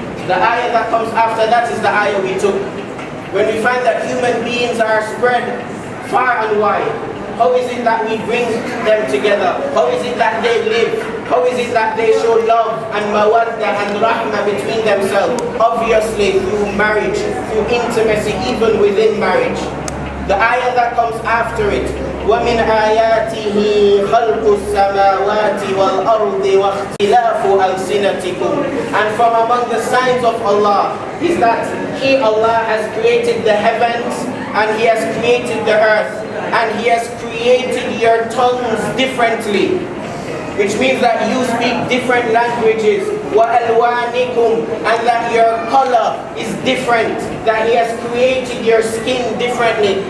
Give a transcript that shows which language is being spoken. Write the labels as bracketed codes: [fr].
[en] The ayah that comes after that is the ayah we took. When we find that human beings are spread far and wide, how is it that we bring them together? How is it that they live? How is it that they show love and mawadda and rahmah between themselves? Obviously through marriage, through intimacy, even within marriage. The ayah that comes after it, [ar] وَمِنْ آيَاتِهِ خَلْقُ السَّمَاوَاتِ وَالْأَرْضِ وَاخْتِلَافُ أَلْسِنَتِكُمْ. [en] And from among the signs of Allah is that He, Allah, has created the heavens and He has created the earth, and He has created your tongues differently, which means that you speak different languages. وَأَلْوَانِكُمْ, and that your color is different, that He has created your skin differently.